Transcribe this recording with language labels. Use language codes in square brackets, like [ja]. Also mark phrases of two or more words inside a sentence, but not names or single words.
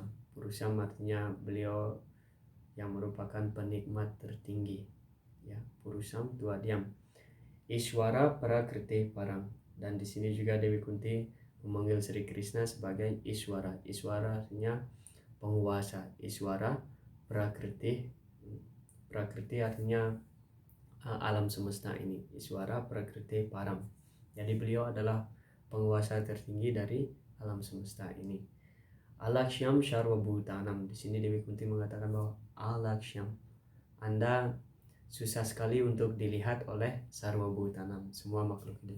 [id] Purusham artinya beliau yang merupakan penikmat tertinggi. Ya, [sa] Purusham Tuadyam. Ishwara Prakriti Param. [id] Dan di sini juga Dewi Kunti memanggil Sri Krishna sebagai Ishwara. Ishwara artinya penguasa. [sa] Ishwara Prakriti. [id] Prakriti artinya alam semesta ini. [sa] Ishwara Prakriti Param. [id] Jadi beliau adalah penguasa tertinggi dari alam semesta ini. [sa] Alaksyam Sarvabhutanam. [id] Di sini Dewi Kunti mengatakan bahwa Alaksyam, Anda susah sekali untuk dilihat oleh Sarvabhutanam, semua makhluk hidup.